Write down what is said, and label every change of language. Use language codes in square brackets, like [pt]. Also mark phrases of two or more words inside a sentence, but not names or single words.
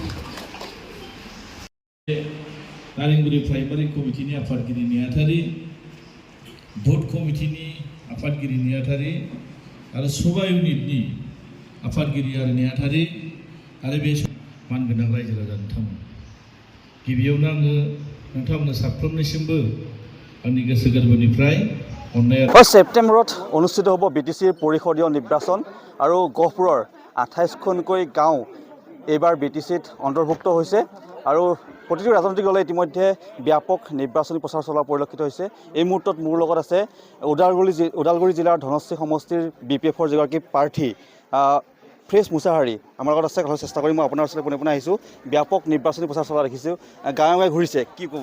[brx] नारेंगुरी प्राइमारी कमिटिनि आफादगिरि नेहाथारि भट कमिटिनि आफादगिरि नेहाथारि आरो सभा इउनिटनि आफादगिरि आरो नेहाथारि आरो बे मानगोनां रायजो राजा नोंथांमोन गिबियावनो आङो नोंथांमोननो साफ्रोमनिसिमबो आंनि गोसो गोरबोनिफ्राय अननाय [as] 1 सेप्टेम्बৰত অনুষ্ঠিত হ'ব বিটিচিৰ পৰিষদীয় নিৰ্বাচন আৰু গহপুৰৰ 28খনকৈ গাঁও এইবাৰ বিটিচিত অন্তৰ্ভুক্ত হৈছে আৰু প্ৰতিটো ৰাজনৈতিক দলে ইতিমধ্যে ব্যাপক নিৰ্বাচনী প্ৰচাৰ চলোৱা পৰিলক্ষিত হৈছে এই মুহূৰ্তত মোৰ লগত আছে ওদালগুৰি জিলাৰ ধনশ্ৰী সমষ্টিৰ বিপিএফৰ যিগৰাকী প্ৰাৰ্থী ফ্ৰেছ মুছাহাৰী আমাৰ লগত আছে কথা চেষ্টা কৰি মই আপোনাৰ ওচৰলৈ পোনে আহিছোঁ ব্যাপক নিৰ্বাচনী প্ৰচাৰ চলোৱা দেখিছোঁ গাঁৱে গাঁৱে ঘূৰিছে কি ক'ব